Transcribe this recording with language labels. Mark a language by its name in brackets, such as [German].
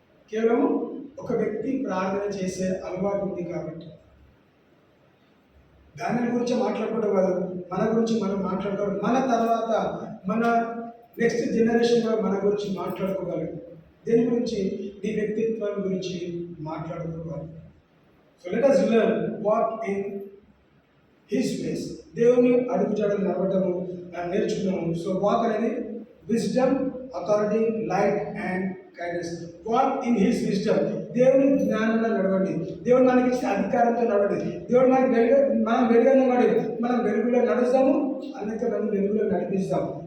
[Telugu] కేవలము ఒక వ్యక్తి ప్రార్థన చేసే అలవాటు ఉంది కాబట్టి దాని గురించి మాట్లాడుకోవడం కాదు, మన గురించి మనం మాట్లాడుకోవాలి. మన తర్వాత మన నెక్స్ట్ జనరేషన్ కూడా మన గురించి మాట్లాడుకోగలరు. దేని గురించి? నీ వ్యక్తిత్వం గురించి మాట్లాడుకోవాలి. [English] So let us learn walk in his ways. [Telugu] దేవుని అడుగుజాడలు నడవటము నేర్చుకున్నాము. సో వాక్ అనేది wisdom, authority, light and kindness. [English] Walk in his wisdom. [Telugu] దేవుని జ్ఞానంలో నడవండి, దేవుడు మనకి ఇచ్చిన అధికారంతో నడవండి. దేవుడు మనకి మనం వెలుగులో మనం వెలుగులో నడుస్తాము, అనేక మంది వెలుగులో నడిపిస్తాము.